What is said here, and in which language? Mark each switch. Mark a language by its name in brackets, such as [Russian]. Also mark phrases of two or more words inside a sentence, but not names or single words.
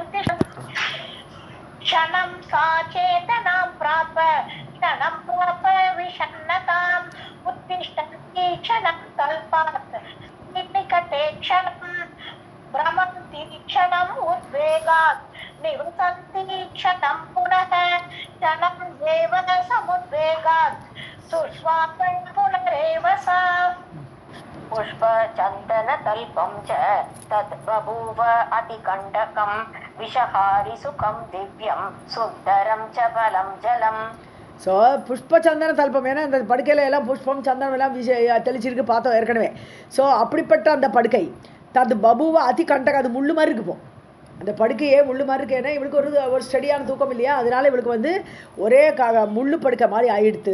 [Sanskrit] उत्तेशं क्षणं साच्चेतनां प्राप क्षणं प्राप विषण्णतां उत्तिष्ठन्ति क्षणं कल्पात् निकटे क्षणं भ्रमन्ति क्षणं उद्वेगात् निवसन्ति क्षणं पुनः क्षणं एव समुद्वेगात् सुष्वाप पुनरेव सा. पुष्प चन्दन तल्पं च तद् बभूव अतिकण्टकं विषहारि सुखं दिव्यं सुन्दरं च फलं जलम्. [Tamil] ஸோ [Sanskrit] पुष्प चन्दन तल्पं, [Tamil] ஏன்னா இந்த படுக்கையில் எல்லாம் புஷ்பம் சந்தனம் எல்லாம் தெளிச்சிருக்கு பார்த்தோம் ஏற்கனவே. ஸோ அப்படிப்பட்ட அந்த படுக்கை [Sanskrit] तद् बभूव अति कण्टकम्, [Tamil] அது முள்ளு மாதிரி இருக்குப்போம். அந்த படுக்கையே முள்ளு மாதிரி இருக்கு. ஏன்னா இவளுக்கு ஒரு ஸ்டடியான தூக்கம் இல்லையா, அதனால இவளுக்கு வந்து ஒரே முள்ளு படுக்கை மாதிரி ஆயிடுத்து.